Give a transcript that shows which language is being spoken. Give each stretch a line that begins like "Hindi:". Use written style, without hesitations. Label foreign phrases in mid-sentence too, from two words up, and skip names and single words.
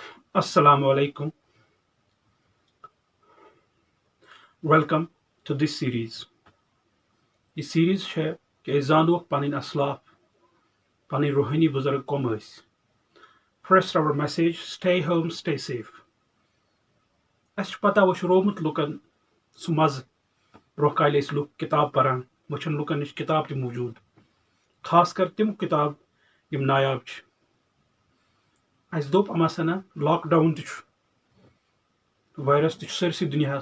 Arabic: السلام عليكم.
English: Welcome to this series.
Urdu: یہ سیریز ہے کہ
Kashmiri: أسۍ زانوکھ پنٕنۍ اسلاف پنٕنۍ روحٲنی بُزرگ کم ٲسۍ.
English: First our message: stay home, stay safe.
Kashmiri: اَسہِ چھُ پتہ وۄنۍ چھُ روومُت لُکن سُہ مزٕ برونٛہہ کالہِ ٲسۍ لُکھ کِتاب پران وۄنۍ چھنہٕ لُکن نِش کِتاب تہِ موٗجوٗد خاص کر تِم کِتاب یِم نایاب چھِ. اَسہِ دوٚپ اما سنا لاک ڈاوُن تہِ چھُ وایرس تہِ چھُ سٲرسٕے دُنیاہس.